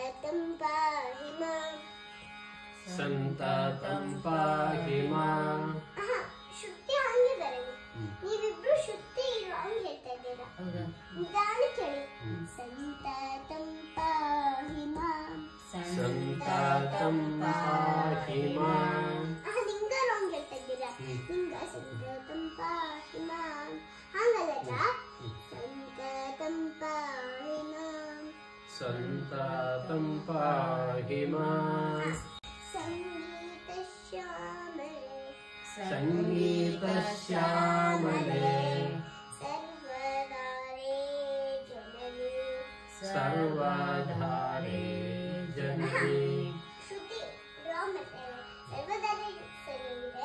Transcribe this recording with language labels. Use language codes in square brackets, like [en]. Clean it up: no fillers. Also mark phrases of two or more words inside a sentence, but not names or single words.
[sa] पाहि मां ಸಂತತಂ ಪಾಹಿ ಮಾಂ. [kn] ಶುದ್ಧಿ ಹಂಗೆ ಬರಲಿ. ನೀವಿಬ್ರು ಶುದ್ಧಿ ರಾಂಗ್ ಹೇಳ್ತಾ ಇದ್ದೀರಾ. ನಿಧಾನ ಕೇಳಿ. [sa] ಸಂತತಂ ಪಾಹಿ ಮಾಂ ಸಂತತಂ ಪಾಹಿ ಮಾಂ. [kn] ಲಿಂಗ ರಾಂಗ್ ಹೇಳ್ತಾ ಇದ್ದೀರಾ. ಲಿಂಗ [sa] ಸಂತತಂ ಪಾಹಿ ಮಾಂ [kn] ಹಂಗಲ್ಲ. [sa] ಸಂತತಂ ಪಾಹಿ ಮಾಂ ಸಂತತಂ ಪಾಹಿ ಮಾಂ. ಸಂಗೀತ ಶ್ಯಾಮಲೆ ಸಂಗೀತ ಶ್ಯಾಮಲೆ ಸರ್ವದಾರೇ ಜನನಿ ಸರ್ವಧಾರೆ ಜನನಿ. [kn] ಶ್ರುತಿ ರಾಮ್ ಸರ್ವದಾರೇ ಸರಿಯಿದೆ.